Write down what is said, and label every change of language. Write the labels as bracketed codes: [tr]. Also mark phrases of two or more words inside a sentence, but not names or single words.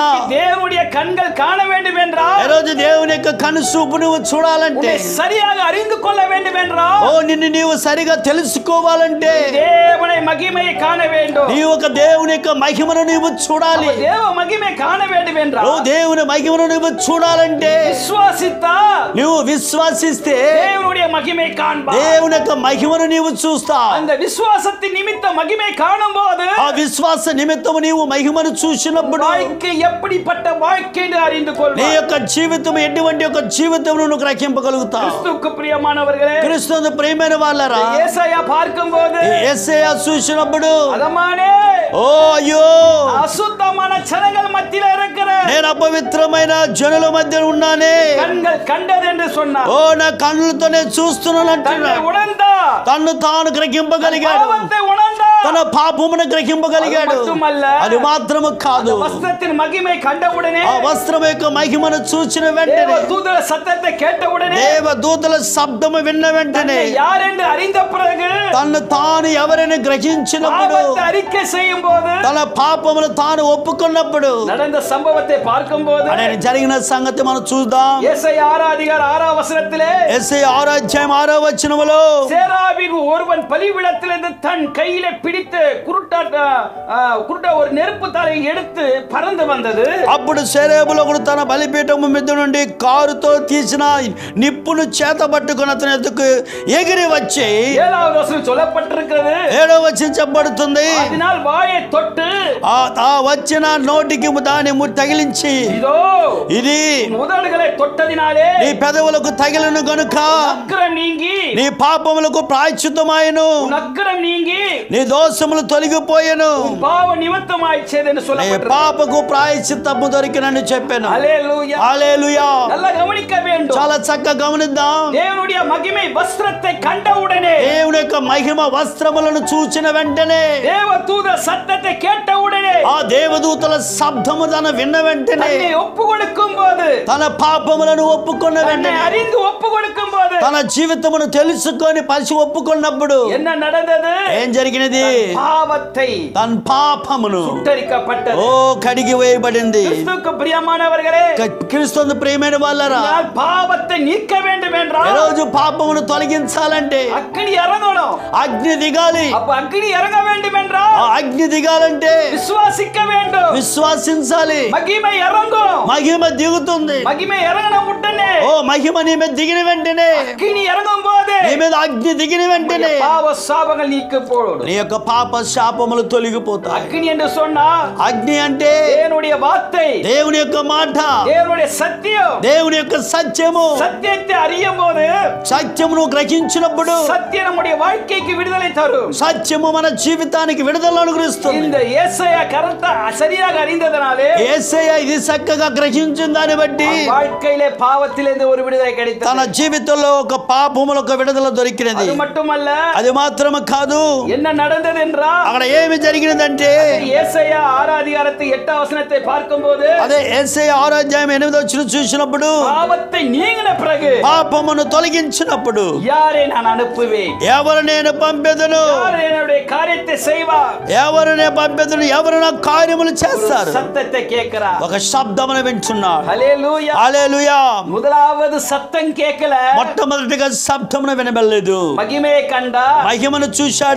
[ta] தேவனுடைய கண்கள் காண வேண்டும் என்றால், [te] ఈ రోజు దేవుని యొక్క కనుసూపు నువ్వు చూడాలంటే, [ta] சரியாக அறிந்து கொள்ள வேண்டும் என்றால், [te] ఓ నిన్ను నీవు సరిగా తెలుసుకోవాలంటే, [ta] தேவனை மகிமையை காண வேண்டும். [te] నీ ఒక దేవుని యొక్క మహిమను నీవు చూడాలి. [ta] தேவ மகிமை காண வேண்டும் ఓ என்றால், [te] దేవుని మహిమను నువ్వు చూడాలంటే, [ta] விசுவாசித்தா [te] నువ్వు విశ్వాసిస్తే [ta] தேவனுடைய மகிமை காண்பா. [te] దేవుని యొక్క మహిమను నీవు చూస్తా. [ta] அந்த விசுவாசத்தின் நிமித்த மகிமை காணும் போது, [te] ఆ విశ్వాస నిమిత్తము నీవు మహిమను చూసినప్పుడు [ta] வாழ்க்கை எப்படிப்பட்ட வாழ்க்கை என்று அறிந்து [te] నీ [ta] கொள்வாய். [te] యొక్క జీవితం ఎటువంటి యొక్క జీవితం నువ్వు గ్రహింపగలుగుతావు. [ta] கிறிஸ்துவுக்கு பிரியமானவர்களே, [te] క్రీస్తునందు ప్రియమైన వాళ్ళారా, [ta] ஏசாயா பார்க்கும்போது, [te] యేసయ్య చూసినప్పుడు [ta] அதமானே [te] ఓ అయ్యో, [ta] அசுத்தமான ஜனங்கள் மத்தியில இருக்கிற [te] నేను అపవిత్రమైన జనుల మధ్య ఉన్నానే, [ta] கண்கள் கண்டது என்று சொன்னார். [te] ఓ నా కళ్ళతోనే చూస్తున్నాను [ta] தன்னை [te] అంటున్నాడు. [ta] உணர்ந்தா, [te] తన్ను తాను గ్రహింపగలిగాడు, [ta] பாவத்தை உணர்ந்தா, [te] తన పాపమును గ్రహింపగలిగాడు. [ta] அது மட்டுమல்ல, [te] అది మాత్రము కాదు, [ta] வஸ்திரத்தின் மகிமை கண்டவுடனே, [te] ఆ వస్త్రం యొక్క మహిమను చూచిన వెంటనే, [ta] தேவதூதர சத்தத்தை கேட்டவுடனே, [te] దేవదూతల శబ్దము విన్న వెంటనే, [ta] யார் என்று அறிந்த பிறகு, [te] తన్ను తాను ఎవరిని గ్రహించినప్పుడు, [ta] பாவத்தை அறிக்கை செய்யும் போது, [te] తన పాపమును తాను ఒప్పుకున్నప్పుడు, [ta] நடந்த சம்பவத்தை பார்க்கும்போது, [te] అనేది జరిగిన సంగతి మనం చూద్దాం. [ta] ஏசாயா 6:6 [te] యేసయ్య 6:6 [ta] சேராபிகு ஒருவன் பலிபீடத்திலிருந்து தன் கையிலே பிடித்து குருட்ட ஒரு நெருப்பு தலையை எடுத்து பறந்து வந்தது. [te] అప్పుడు శరేబులో ఒకడు తన బలిపీఠము మీద నుండి కారుతో తీసిన నిప్పును చేత పట్టుకుని అతని ఎదుకు ఎగిరి వచ్చి, [ta] 7வது வசனம் சொல்லப்பட்டிருக்கிறது, [te] 7వ వచనం చెప్పబడుతుంది, [ta] அதனால் வாயை தொட்டு [te] ఆ వచ్చిన నోటికి దాని తగిలించి, [ta] இதோ [te] ఇది [ta] உதடுகளை தொட்டதினாலே [te] నీ పెదవులకు తగిలిన గనుక [ta] அக்கிரம் நீங்கி, [te] నీ పాపములకు ప్రాయశ్చిత్తమాయెను, [ta] அக்கிரம் நீங்கி, [te] నీ దోషములు తొలగిపోయెను, [ta] பாவ நிமித்தமாயிச்சது என்று [te] నీ [ta] சொல்லப்பட்டிருக்கிறது. [te] పాపకు ప్రాయశ్చిత్తము దొరికినని చెప్పాను. [ta] ஹல்லேலூயா. [te] హల్లెలూయా. [ta] நல்லா கவனிக்க வேண்டும். [te] చాలా చక్కగా గమనిద్దాం. [ta] தேவனுடைய மகிமை வஸ்திரத்தை கண்டவுடனே, [te] దేవుని యొక్క మహిమ వస్త్రములను చూచిన వెంటనే, [ta] தேவதூத சத்தத்தை கேட்டவுடனே, [te] ఆ దేవదూతల శబ్దము తన విన్న వెంటనే, [ta] தன்னை ஒப்பு கொடுக்கும் போது, [te] తన పాపములను ఒప్పుకున్న [ta] தன்னை [te] వెంటనే, [ta] அறிந்து ஒப்பு கொடுக்கும் போது, [te] తన జీవితమును తెలుసుకొని పరిచి ఒప్పుకున్నప్పుడు [ta] என்ன நடந்தது? [te] ఏం జరిగినది? [ta] பாவத்தை [te] తన పాపమును [ta] சுட்டரிக்கப்பட்டது. [te] ఓ కడిగి వేయబడింది. [ta] கிறிஸ்துவுக்கு பிரியமானவர்களே, [te] క్రీస్తునందు ప్రియమైన వాళ్ళరా, [ta] நான் பாவத்தை நீக்க வேண்டும் [te] ఈ [ta] என்றால் [te] రోజు పాపమును తొలగించాలంటే [ta] அக்னி இறங்கணும். [te] అగ్ని దిగాలి. [ta] அப்ப அக்னி இறங்க வேண்டும் என்றால் [te] ఆ అగ్ని దిగాలంటే [ta] விசுவாசிக்க வேண்டும். [te] విశ్వాసించాలి. [ta] மகிமை இறங்கும். [te] మహిమ దిగుతుంది. [ta] மகிமை இறங்கின உடனே, [te] ఓ మహిమ నీ మీద దిగిన వెంటనే, [ta] அக்னி இறங்கும் போது [te] నీ మీద అగ్ని దిగిన వెంటనే [ta] பாவ சாபங்கள் நீக்கப்படும். [te] నీ యొక్క పాప శాపములు తొలగిపోతాయి. [ta] அக்னி என்று சொன்னா [te] అగ్ని అంటే [ta] தேவனுடைய வார்த்தை, [te] దేవుని యొక్క మాట, [ta] தேவனுடைய சத்தியம். [te] దేవుని యొక్క సత్యము. [ta] சத்தியத்தை அறியும் போது [te] సత్యమును గ్రహించినప్పుడు [ta] சத்தியம் நம்முடைய வாழ்க்கைக்கு விடுதலை தரும். [te] సత్యము మన జీవితానికి విడుదలను అనుగ్రహిస్తుంది. [ta] இந்த ஏசாயா கரெக்டா சரியாக அறிந்ததனாலே [te] యేసయ్య ఇది చక్కగా గ్రహించిన దాన్ని బట్టి [ta] வாழ்க்கையிலே பாவத்திலிருந்து ஒரு விடுதலை [te] తన [ta] கிடைத்தது. [te] జీవితంలో ఒక పాపముల ఒక విడుదల దొరికినది. [ta] அது மட்டுமல்ல, [te] అది మాత్రమే కాదు, [ta] என்ன நடந்தது என்றால் [te] అక్కడ ఏమి జరిగినదంటే, [ta] ஏசாயா 6:8 பார்க்கும்போது [te] అదే యేసయ్య 6:8 చూసినప్పుడు, [ta] பாவத்தை நீங்கின பிறகு [te] పాపమును తొలగించినప్పుడు, [ta] யாரை நான் அனுப்புவேன், [te] ఎవరు నేను పంపెదను, [ta] யார் என்னுடைய காரியத்தை செய்வார், [te] ఎవరు నేను పంపెదను, ఎవరు నా కార్యములు చేస్తారు. [ta] சத்தத்தை கேட்கிறார். [te] ఒక శబ్దమును వింటున్నాడు. [ta] ஹல்லேலூயா. [te] హల్లెలూయా. [ta] முதலாவது சத்தம் கேட்கல, [te] మొట్టమొదటిగా శబ్దమును వినబడలేదు, [ta] மகிமையை கண்டா, [te] మహిమను చూశాడు.